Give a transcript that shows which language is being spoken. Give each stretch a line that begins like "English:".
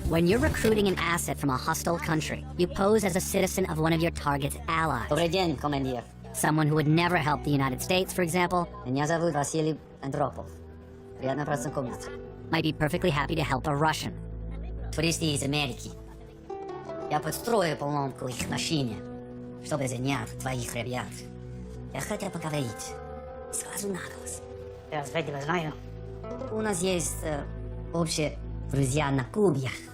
English: When you're recruiting an asset from a hostile country, you pose as a citizen of one of your target's allies.
Russian: Добрый день, командир.
English: Someone who would never help the United States, for example,
Russian: Меня зовут Василий Андропов. Приятно познакомиться.
English: might be perfectly happy to help a Russian.
Russian: Туристы из Америки. Я подстрою поломку их машине, чтобы занять твоих ребят. Я хотел поговорить. Сразу на голос. Я тебя знаю. У нас есть общие друзья на Кубе.